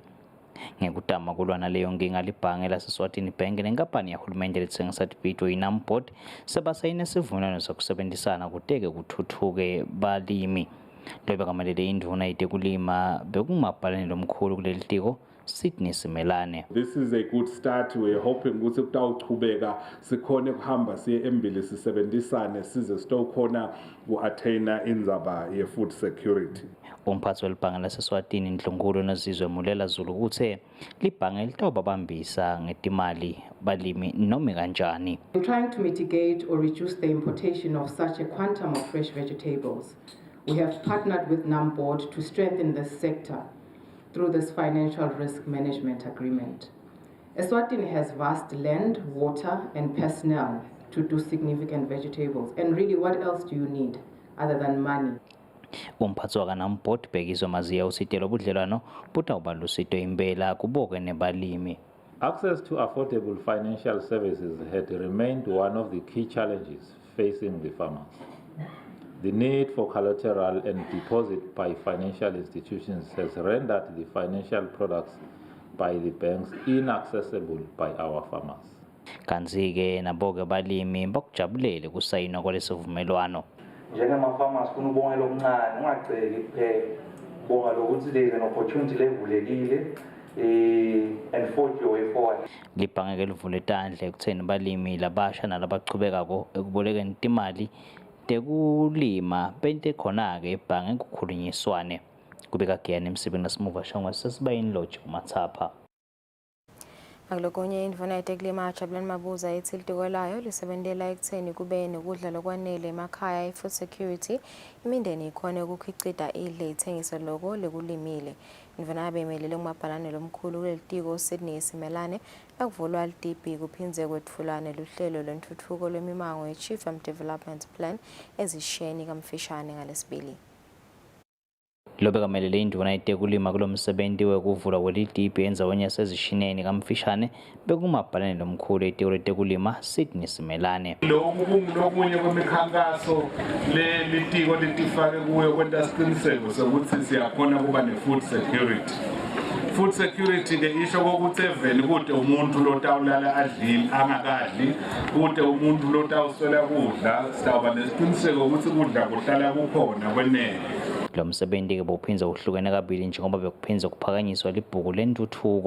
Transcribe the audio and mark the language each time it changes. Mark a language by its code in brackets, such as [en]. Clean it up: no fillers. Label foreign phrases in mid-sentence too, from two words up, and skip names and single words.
[ss] Ngekutama kulwana leyo nkinga libhange laseSwatini Bank nenkampani yahulumende letsengisa tibhidvo iNamport sebasayine isivumelwano sokusebenzisana kuteke kuthuthuke balimi. Loyo bekamelele indvuna yetekulima bekumabhalane lomkhulu kuleli tiko Sydney Simelane. [en] This is a good start. We're hoping [ss] ukuthi kutawuchubeka sikhone kuhamba siye embili sisebenzisane size sitokhona ku-attain indzaba ye- [en] food security. [ss] Umphathi welibhange laseSwatini Ndlunkulu Nozizwe Mulela Zulu uthe libhange litawubabambisa ngetimali balimi noma kanjani. [en] In trying to mitigate or reduce the importation of such a quantum of fresh vegetables, we have partnered with Namport to strengthen this sector through this financial risk management agreement. Eswatini has vast land, water, and personnel to do significant vegetables. And really, what else do you need other than money? [ss] Umphathi wakaNamport Bhekizwa Maziya usitelo budlelwano butawuba lusito impela kuboke nebalimi. [en] Access to affordable financial services had remained one of the key challenges facing the farmers. The need for collateral and deposit by financial institutions has rendered the financial products by the banks inaccessible by our farmers. [ss] Kanzi-ke nabo-ke balimi bakujabulele kusayinwa kwalesivumelwano. Njengama-farmers funa ubongela okuncane ungaceli kuphela bonga lokuthi [en] there is an opportunity [ss] levulekile [en] and forge your way forward. [ss] Libhange ke livule etandla ekutheni balimi labasha nalabachubekako ekubolekeni imali tekulima bente khona-ke ebhange kukhulunyiswane. Kubeka Giyani Msibi nasimuva shongwe sesibayini lodge uMathapha. Akulokunye indvuna yetekulima Jabulani Mabuza ethi ilitikwelayo lisebentela ekutheni kube nekudla lokwanele emakhaya i- [en] food security [ss] imindeni ikhone ukukhicita idle ithengiso loko lekulimile. Indvuna yabemelele kumabhalane lomkhulu kulelitiko Sydney Simelane lakuvulwa LDB kuphinze kwetfulane luhlelo lwentuthuko lwemimango ye-Chief Development Plan ezisheni kamfishane ngalesibili. Lobekamelele induna itekulima kulomsebenzi wekuvulwa kwelidibhi endzaweni yasezishineni kamfishane bekumabhalane lomkhulu etiko letekulima Sydney Simelane. Lokunye kwemikhankaso litiko litifake kuyo kwenta isiqiniseko sokuthi siyakhona kuba ne- [en] food security. Food security [ss] ke isho kokuthi eveni kude umuntu lotawulala adlile angakadli kude umuntu lotawuswela kudla sitawuba nesiqiniseko ukuthi kudla kuhlala kukhona kwenele. Lo msebenzi ke bophinza uhlukene kabili njengoba bekuphinza kuphakanyiswa libhuku lentuthuko.